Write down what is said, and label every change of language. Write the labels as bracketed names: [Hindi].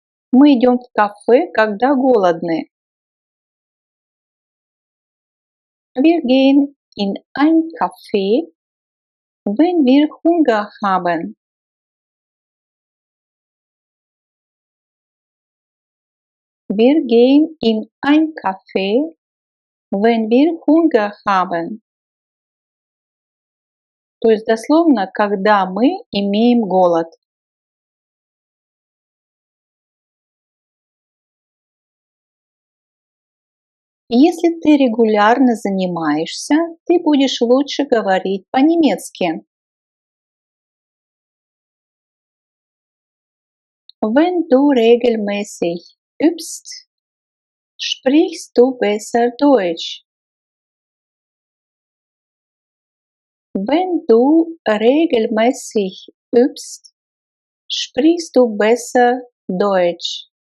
[Russian] Мы идем в кафе, когда голодны. [German] Wir gehen in ein Café, wenn wir Hunger haben. Wir gehen in ein Café, wenn wir Hunger haben. [Russian] То есть дословно, когда мы имеем голод. Если ты регулярно занимаешься, ты будешь лучше говорить по-немецки. [German] Wenn du regelmäßig übst, sprichst du besser Deutsch. Wenn du regelmäßig übst, sprichst du besser Deutsch.